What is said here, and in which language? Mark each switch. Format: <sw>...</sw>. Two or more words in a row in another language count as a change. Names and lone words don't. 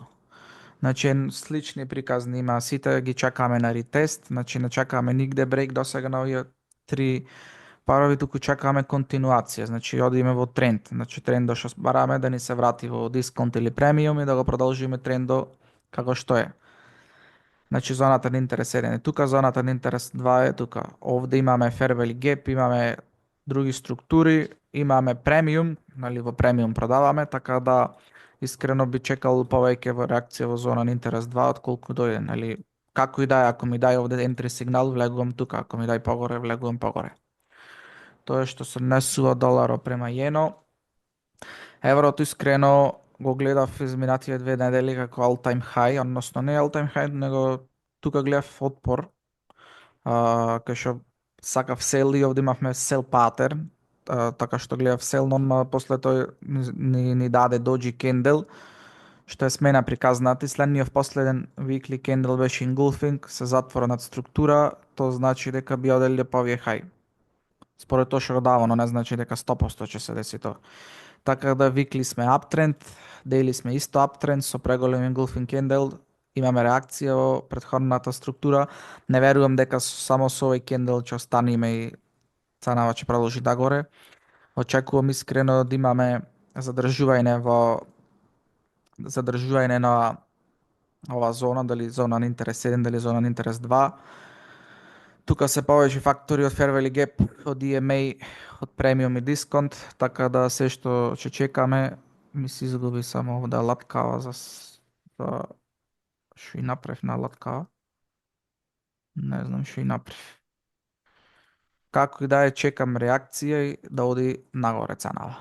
<mk>Значи, слични приказни има, сите ги чекаме на ретест, значи не чекаме нигде брейк до сега на овие три парови, туку чекаме континуација, значи одиме во тренд, значи трендот што бараме да ни се врати во дисконт или премиум и да го продолжиме трендот како што е. Значи зоната на интерес 1 е тука, зоната на интерес 2 е тука. Овде имаме</mk> <en>fair value gap,</en> <mk>имаме други структури, имаме премиум, нели во премиум продаваме, така да искрено би чекал повеќе во реакција во зона на интерес 2 отколку дојде, нели како и да е, ако ми дај овде entry сигнал, влегувам тука, ако ми дај погоре, влегувам погоре. Тоа е што се однесува доларо према јено. Еврото искрено го гледав изминативе 2 недели како</mk> <en>all time high,</en> <mk>односно не</mk> <en>all time high,</en> <mk>него тука гледав отпор, кај што сакав сел и овде имавме сел патерн, така што гледав сел, но после тој ни даде доджи кендел, што е смена приказната и следниот последен weekly кендел беше engulfing, се затвора над структура, тоа значи дека би оделе по овие хај. Според тоа што го дава, но не значи дека 100% ќе се деси тоа. Така да викли сме uptrend, daily сме исто uptrend со преголем</mk> <en>engulfing candle,</en> <mk>имаме реакција во претходната структура. Не верувам дека само со овој candle ќе останеме и ценава ќе продолжи дагоре. Очекувам искрено да имаме задржување на ова зона, дали зона на интерес 1, дали зона на интерес 2. Тука се повеќе фактори од</mk> <en>fair value gap,</en> <mk>од EMA, од премиум и дисконт, така да се што ќе чекаме, ми се изгуби само овде латкава за што и направив на латкава. Не знам што и направив. Како и да е, чекам реакција и да оди нагоре ценава.</mk>